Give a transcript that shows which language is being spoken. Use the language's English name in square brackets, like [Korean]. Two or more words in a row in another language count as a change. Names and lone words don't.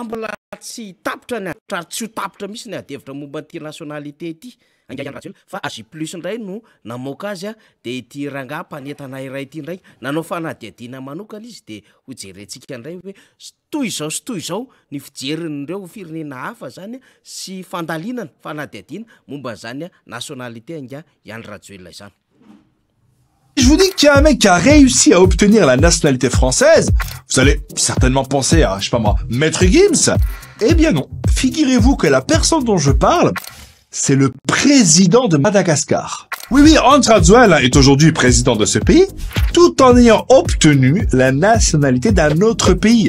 [Malagasy] mbola tsy tapitra ny ary tsy ho tapitra misy ny adevitra momba ty nationalité ty angaganratsy fa AJ plus ndray no namoaka azy de ity ranga mpanentana iray ity ndray nanao fanadihadiana manokana izy de ho jerentsika ndray hoe toy izao ny fijerindreo firenena hafa zany sy fandalinana fanadihadiana momba zany nationalité anga Iany Rajoelina izany. [French] Je vous dis qu'il y a un mec qui a réussi à obtenir la nationalité française, vous allez certainement penser à, je sais pas moi, Maître Gims. Eh bien non, figurez-vous que la personne dont je parle, c'est le président de Madagascar. Oui, Hans Radzouel est aujourd'hui président de ce pays, tout en ayant obtenu la nationalité d'un autre pays.